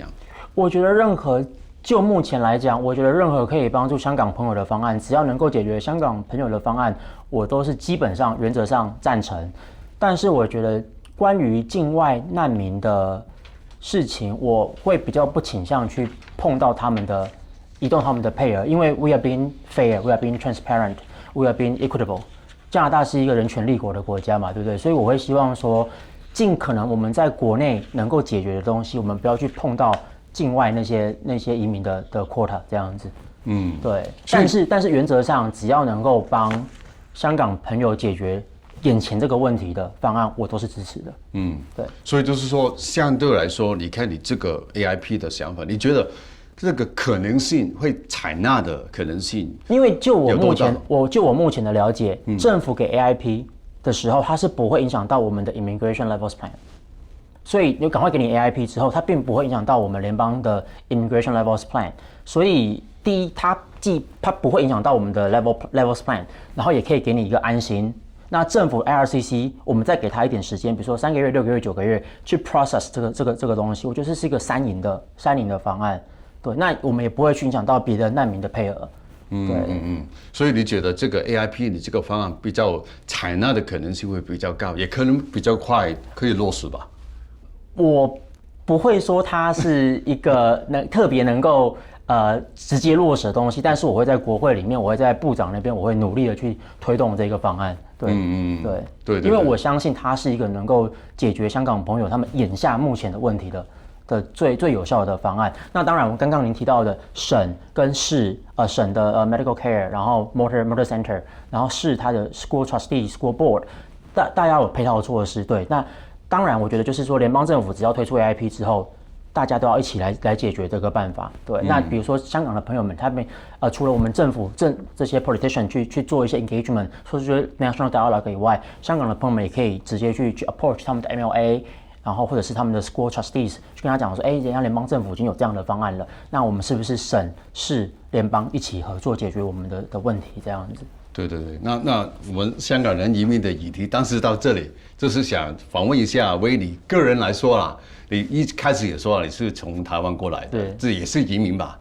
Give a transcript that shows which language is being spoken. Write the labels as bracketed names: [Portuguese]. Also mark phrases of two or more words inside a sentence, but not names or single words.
[Chinese] 我覺得就目前來講，我覺得任何可以幫助香港朋友的方案，只要能夠解決香港朋友的方案，我都是基本上原則上贊成。但是我覺得關於境外難民的事情，我會比較不傾向去碰到移動他們的配額，因為 [English] we are being fair, we are being transparent, we are being equitable。 [Chinese] 加拿大是一個人權立國的國家嘛，對不對？所以我會希望說，盡可能我們在國內能夠解決的東西，我們不要去碰到境外那些移民的 quota 這樣子。對。但是原則上，只要能夠幫香港朋友解決眼前这個問題的方案，我都是支持的。對。所以就是說，相對來說，你看你這個 AIP 的想法，你覺得這個可能性會採納的可能性？因為就我目前的了解，政府給 AIP 的時候，它是不會影響到我們的 Immigration Levels Plan。所以你趕快給你 AIP 之後，它並不會影響到我們聯邦的 Immigration Levels Plan。所以第一，它不會影響到我們的 Levels Plan，然後也可以給你一個安心。那政府 IRCC 我們再給他一點時間，比如說3個月、6個月、9個月去 process 這個東西，我覺得這是一個三贏的方案。對，那我們也不會去影響到別的難民的配額。所以你覺得這個 AIP 你這個方案比較採納的可能性會比較高，也可能比較快可以落實吧？我不會說它是一個特別能夠直接落實的東西，但是我會在國會裡面，我會在部長那邊，我會努力的去推動這個方案。對，對，因為我相信它是一個能夠解決香港朋友他們眼下目前的問題的最有效的方案。那當然，刚刚您提到的省跟市，省的 [English] medical care， [Chinese] 然後 [English] motor center， [Chinese] 然後市它的 [English] school trustee、 school board， [Chinese] 大家有配套措施。对，那當然，我覺得就是說，聯邦政府只要推出 AIP 之後，大家都要一起來解決這個辦法。對，那比如說香港的朋友們，他們除了我們政府這些 politician 去做一些 engagement， 說是 [English] national dialogue [Chinese] 以外，香港的朋友們也可以直接去 approach 他們的 MLA 然後或者是他們的 [English] school trustees [Chinese] 去跟他講說，人家聯邦政府已經有這樣的方案了，那我們是不是省市聯邦一起合作解決我們的問題這樣子？對，那我們香港人移民的議題，當時到這裡就是想訪問一下，為你個人來說啦，你一開始也說了你是從台灣過來的，對，這也是移民吧？